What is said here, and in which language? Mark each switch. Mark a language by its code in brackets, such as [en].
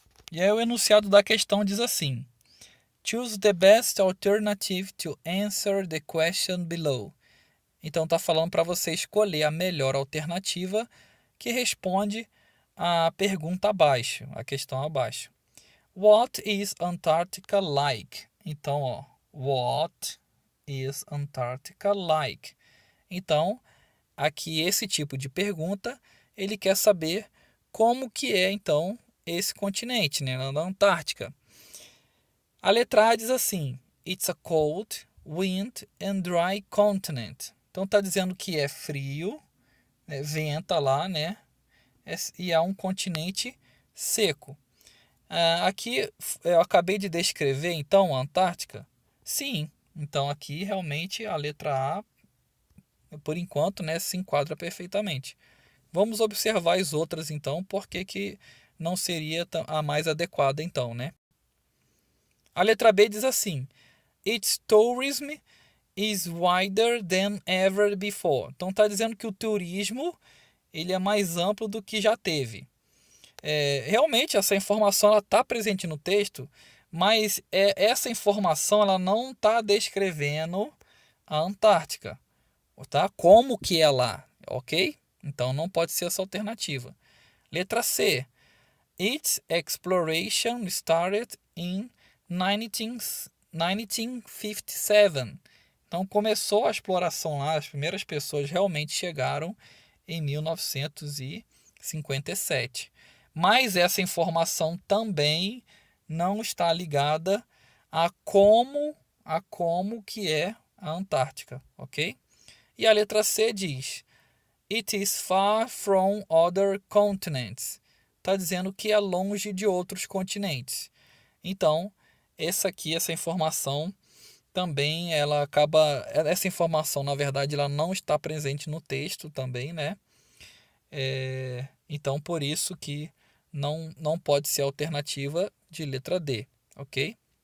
[pt] E aí o enunciado da questão diz assim: [en] Choose the best alternative to answer the question below. [pt] Então está falando para você escolher a melhor alternativa que responde à pergunta abaixo, a questão abaixo. [en] What is Antarctica like? [pt] Então, ó, [en] what is Antarctica like? [pt] Então, aqui esse tipo de pergunta, ele quer saber como que é então esse continente, né, na Antártica. A letra A diz assim: [en] It's a cold, wind and dry continent. [pt] Então está dizendo que é frio, né, venta lá, né? E é um continente seco. Aqui eu acabei de descrever, então, a Antártica? Sim. Então aqui realmente a letra A, por enquanto, né, se enquadra perfeitamente. Vamos observar as outras, então, porque que não seria a mais adequada, então, né? A letra B diz assim: [en] Its tourism is wider than ever before. [pt] Então está dizendo que o turismo ele é mais amplo do que já teve. Realmente essa informação está presente no texto, mas essa informação ela não está descrevendo a Antártica, tá? Como que é lá, ok? Então não pode ser essa alternativa. Letra C. [en] Its exploration started in 1957. [pt] Então começou a exploração lá, as primeiras pessoas realmente chegaram em 1957. Mas essa informação também não está ligada a como que é a Antártica, ok? E a letra C diz: [en] It is far from other continents. [pt] Está dizendo que é longe de outros continentes. Então, essa informação também essa informação na verdade ela não está presente no texto também, né? Então por isso que não pode ser a alternativa de letra D, ok?